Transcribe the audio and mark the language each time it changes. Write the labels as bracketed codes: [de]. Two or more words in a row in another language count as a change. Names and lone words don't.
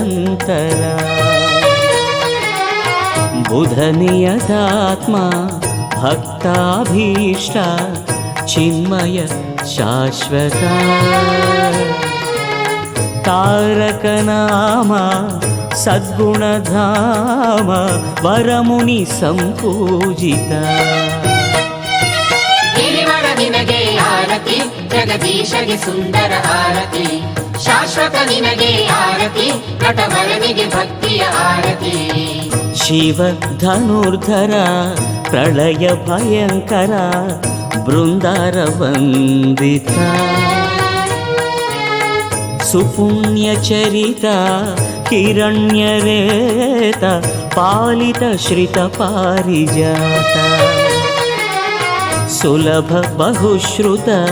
[sa] ಹೃದಂತರ ಬುಧ ನಿಯತಾತ್ಮ ಭಕ್ತಾಭೀಷ್ಟ ಚಿನ್ಮಯ ಶಾಶ್ವತ ತಾರಕ ನಾಮ ಸದ್ಗುಣಧಾಮ ವರಮುನಿ ಸಂಪೂಜಿತ [kn] ಗಿರಿವರ ನಿನಗೆ ಆರತಿ ಜಗದೀಶಗೆ ಸುಂದರ ಆರತಿ ಶಾಶ್ವತ ನಿನಗೆ ಆರತಿ ನಟವರನಿಗೆ ಭಕ್ತಿಯ ಆರತಿ [sa] ಶಿವ ಧನುರ್ಧರ ಪ್ರಳಯ ಭಯಂಕರ ಬೃಂದಾರ ವಂದಿತ ಸುಪುಣ್ಯ ಚರಿತ ಹಿರಣ್ಯರೇತ ಪಾಲಿತ ಶ್ರಿತ ಪಾರಿಜಾತ ಸುಲಭ ಬಹುಶ್ರುತ